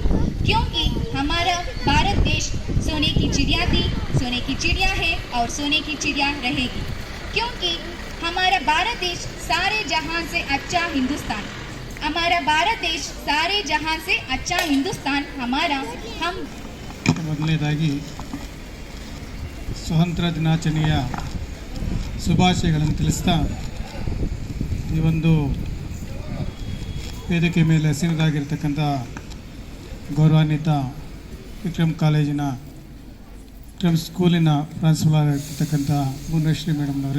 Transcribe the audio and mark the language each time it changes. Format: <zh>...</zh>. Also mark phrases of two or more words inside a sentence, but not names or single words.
<hi>क्योंकि हमारा भारत देश सोने की चिड़िया थी, सोने की चिड़िया है और सोने की चिड़िया रहेगी। क्योंकि हमारा भारत देश सारे जहां से अच्छा हिंदुस्तान, हमारा भारत देश सारे जहां से अच्छा हिंदुस्तान हमारा। हम</hi> <kn>ಮೊದಲನೇದಾಗಿ ಸ್ವಾತಂತ್ರ್ಯ ದಿನಾಚರಣೆಯ ಶುಭಾಶಯಗಳನ್ನು ತಿಳಿಸ್ತಾ ಈ ಒಂದು ವೇದಿಕೆ ಮೇಲೆ ಹೆಸರಿದಾಗಿರ್ತಕ್ಕಂಥ ಗೌರವಾನ್ವಿತ ವಿಕ್ರಮ್ ಕಾಲೇಜಿನ ವಿಕ್ರಮ್ ಸ್ಕೂಲಿನ ಪ್ರಿನ್ಸಿಪಾಲ್ ಆಗಿರ್ತಕ್ಕಂಥ ಭುವನೇಶ್ವರಿ ಮೇಡಮ್ನವರೇ</kn>